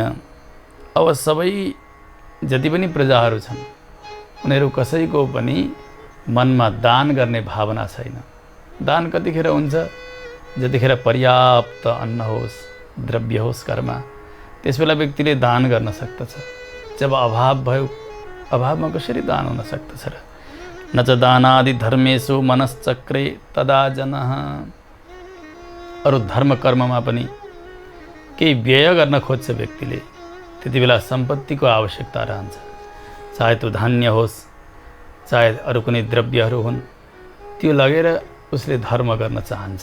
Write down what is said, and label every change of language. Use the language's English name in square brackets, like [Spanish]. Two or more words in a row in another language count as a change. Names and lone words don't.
[Nepali] अब सबै जति पनि प्रजाहरू छन् उनीहरू कसैको पनि मनमा दान गर्ने भावना छैन। दान कतिखेर हुन्छ? जतिखेर पर्याप्त अन्न होस्, द्रव्य होस् घरमा, त्यसबेला व्यक्तिले दान गर्न सक्दछ। जब अभाव भयो, अभावमा कसरी दान हुन सक्दछ र? [Sanskrit] न च दानादि धर्मेषु मनश्चक्रे तदा जनः। [Nepali] अरू धर्म कर्ममा पनि केही व्यय गर्न खोज्छ व्यक्तिले, त्यति बेला सम्पत्तिको आवश्यकता रहन्छ। चाहे त्यो धान्य होस्, चाहे अरू कुनै द्रव्यहरू हुन्, त्यो लगेर उसले धर्म गर्न चाहन्छ।